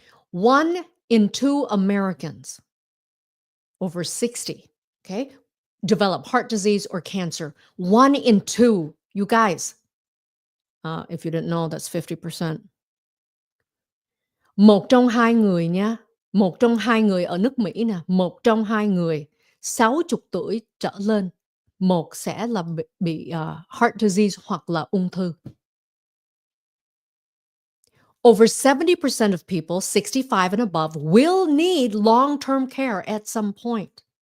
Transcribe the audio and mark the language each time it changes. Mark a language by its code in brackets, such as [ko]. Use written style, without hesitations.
[en] 1 in 2 Americans over 60, okay, develop heart disease or cancer. 1 in 2. You guys, if you didn't know, that's 50%. [vi] Một trong 2 người nha, một trong 2 người ở nước Mỹ nè, một trong 2 người 60 tuổi trở lên, một sẽ là bị heart disease hoặc là ung thư. [en] Over 70% of people 65 and above will need long-term care at some point.